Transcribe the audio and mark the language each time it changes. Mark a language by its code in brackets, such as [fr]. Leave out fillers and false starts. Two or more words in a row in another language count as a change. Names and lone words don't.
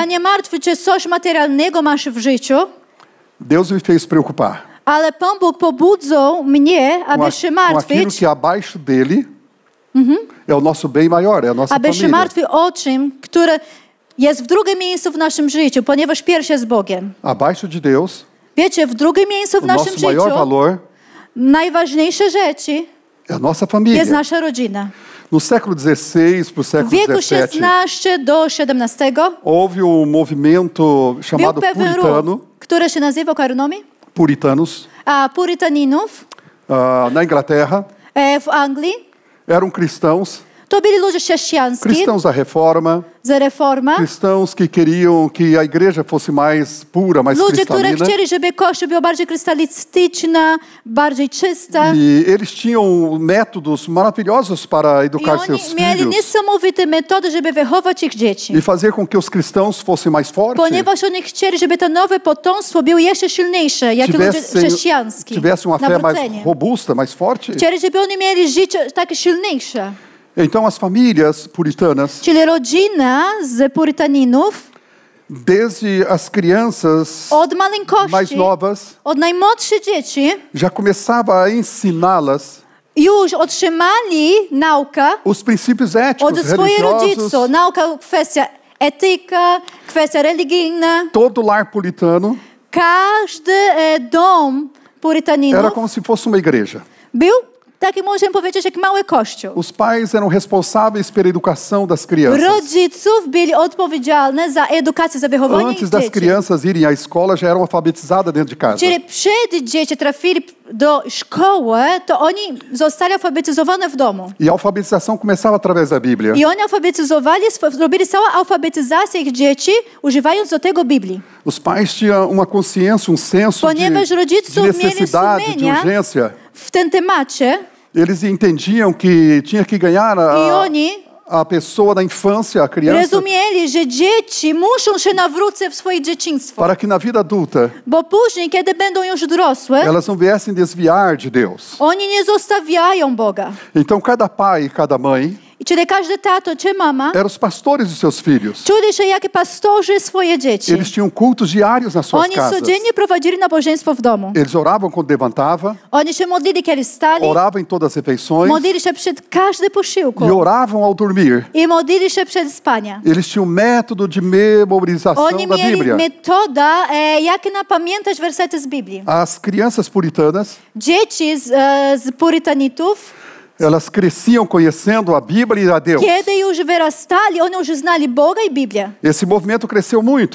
[pl] ja nie martwię, czy coś materialnego masz w życiu, [pt] Deus me fez preocupar [pl] ale Pan Bóg pobudzał mnie, [pt] com, [pl] aby się [pt] com aquilo [pl] martwić, [pt] que abaixo dele é o nosso bem maior, é a nossa [pl] aby się [pt] família. [pl] martwić o czym, które jest w drugim miejscu w naszym życiu, ponieważ pierwsze jest Bogiem. [pt] Abaixo de Deus, [pl] Wiecie, w drugim miejscu w [pt] o [pl] naszym [pt] nosso maior [pl] życiu [pt] valor [pl] najważniejsze rzeczy [pt] é a nossa [pl] jest [pt] família. [pl] nasza rodzina. [pt] No século XVI para o [pl] W [pt] século [pl] wieku [pt] XVII, [pl] 16 do 17 [pt] houve movimento [pl] był [pt] chamado [pl] pewien [pt] puritano, [pl] ruch, który się nazywał Karunomi, [pt] puritanos, [pl] Purytaninów [pt] na Inglaterra. [pl] w Anglii. [pt] Eram cristãos, [pl] To byli ludzie chrześcijańscy, [pt] cristãos da reforma, [pl] za reformę. [pt] cristãos que queriam que a igreja fosse mais pura, mais [pl] Ludzie, którzy [pt] cristalina. [pl] chcieli, żeby Kościół był bardziej krystalistyczna, bardziej czysta. [pt] E eles tinham métodos maravilhosos para [pl] I [pt] educar seus [pl] oni mieli [pt] filhos [pl] niesamowite metody, żeby wychować ich dzieci. [pt] e fazer com que os cristãos fossem mais fortes, [pl] Ponieważ oni chcieli, żeby to nowe potomstwo było jeszcze silniejsze, jak ludzie chrześcijańscy. [pt] tivessem uma fé mais [pl] Nawrócenie. [pt] robusta, mais forte. [pl] Chcieli, żeby oni mieli życie takie silniejsze. [pt] Então as famílias puritanas, [pl] Czyli rodzina z Purytaninów [pt] desde as crianças [pl] od [pt] mais [pl] maleńkości, [pt] novas, [pl] od najmłodszych dzieci [pt] já começava a ensiná-las [pl] już otrzymali naukę [pt] os princípios éticos, [pl] od swoich [pt] religiosos. [pl] rodziców. Nauka, kwestia etyka, kwestia religijna. [pt] Todo lar puritano [pl] Każdy dom Purytaninów [pt] era como se fosse uma igreja. [pl] był taki, możemy powiedzieć, jak mały kościół. [pt] Os pais eram responsáveis pela educação das crianças. [pl] Rodziców byli odpowiedzialni za edukację, za wychowanie ich [pt] Antes das [pl] dzieci. [pt] crianças irem à escola, já eram alfabetizadas dentro de casa. [pl] Czyli przed dzieci trafili do szkoły, to oni zostali alfabetyzowane w domu. [pt] E a alfabetização começava através da Bíblia. [pl] I oni alfabetyzowali, robili całą alfabetyzację ich dzieci, używając do tego Biblii. [pt] Os pais tinham uma consciência, senso [pl] Ponieważ [pt] de [pl] rodziców mieli [pt] necessidade, de [pl] sumienia [pt] urgência. [pl] w tym temacie [pt] Eles entendiam que tinha que ganhar [pl] i oni [pt] a pessoa da infância, a criança, [pl] rozumieli, że dzieci muszą się nawrócić w swoje dzieciństwo. [pt] para que na vida adulta [pl] Bo później, kiedy będą już dorosłe, [pt] elas não viessem desviar de Deus. [pl] oni nie zostawiają Boga. [pt] Então cada pai e cada mãe [pl] I czyli każdy tato czy mama [pt] eram os pastores dos seus filhos. [pl] czuli się jak pastorzy swoje dzieci. [pt] Eles tinham cultos diários nas suas [pl] Oni [pt] casas. [pl] codziennie prowadzili nabożeństwo w domu. [pt] Eles oravam quando levantava, [pl] Oni się modlili, kiedy stali, [pt] oravam em todas as refeições [pl] modlili się przed każdym posiłku [pt] e oravam ao dormir. [pl] i modlili się przed spaniem. [pt] Eles tinham um método de memorização [pl] Oni [pt] da [pl] mieli [pt] Bíblia. [pl] metodę, jak napamiętać wersety z Biblii. [pt] As crianças puritanas, [pl] Dzieci z Purytanitów, [pt] elas cresciam conhecendo a Bíblia e a Deus. [pl] kiedy już wyrastali, oni już znali Boga i Biblię. [pt] Esse movimento cresceu muito